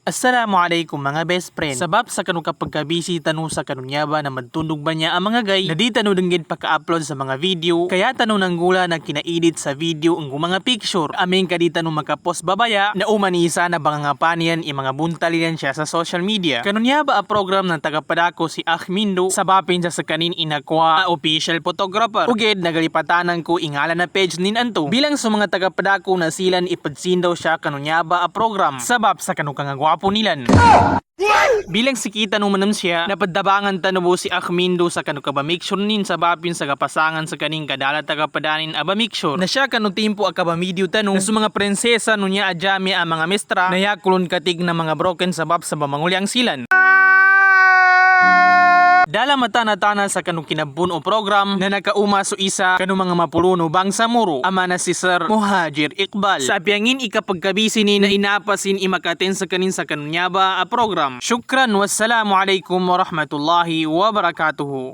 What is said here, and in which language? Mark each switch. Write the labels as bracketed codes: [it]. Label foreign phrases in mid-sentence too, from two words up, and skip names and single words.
[mdh] Assalamualaikum mga [en] best friend. [mdh] Sabab sa kanu kapag kabisi tanu sa kanunyaba na magtunog ba niya ang mga gay na di tanu dinggid pagka-upload sa mga video kaya tanu nang gula na kinaedit sa video ang mga picture aming kadi tanu makapost babaya na umanisa na bangangapanian i mga buntalian siya sa [en] social media. [mdh] Kanunyaba a program ng tagapadako si Ahmindo sabapin sa kanin inakwa a [en] official photographer. [mdh] Uged nagalipatanan ko ingala na page nin anto bilang sa mga tagapadako na silan ipadsindaw siya kanunyaba a program sabab sa kanu kangagwa po nilan. Bilang sikita nung manam siya, napadabangan tanubo si Ahmindo sa kanu kabamiksyon nin sa bapin sa kapasangan sa kaning kadala tagapadanin abamiksyon. Na siya kanu timpo a kabamidyo tanong na sa mga prinsesa nunya adjami ang mga mestra na yakulon katig na mga broken sabab sa bamangulyang silan. Dala mata na tana sa kanong kinabun o program na nakauma so isa kanong mga mapuluno bangsa muro ama na si Sir Muhajir Iqbal. Sa apyangin ikapagkabisi ni na inapasin imakaten sa kanin sa kanunyaba a program. [ar] شكرا والسلام عليكم ورحمة الله وبركاته.